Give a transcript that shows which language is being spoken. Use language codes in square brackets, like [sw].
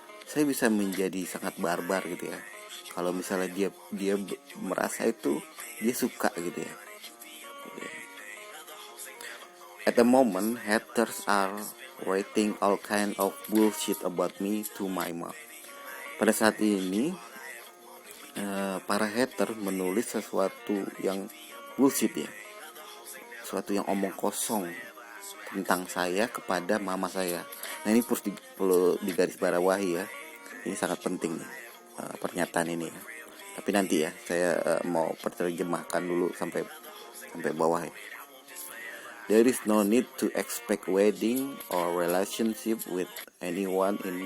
[id] Saya bisa menjadi sangat barbar gitu ya. Kalau misalnya dia merasa itu dia suka gitu ya. [en] At the moment, haters are writing all kind of bullshit about me to my mom. [id] Pada saat ini, para hater menulis sesuatu yang bullshit ya, sesuatu yang omong kosong tentang saya kepada mama saya. Nah ini perlu digarisbawahi ya. Ini sangat penting nih, pernyataan ini ya. Tapi nanti ya saya mau terjemahkan dulu sampai bawah ya. [en] There is no need to expect wedding or relationship with anyone.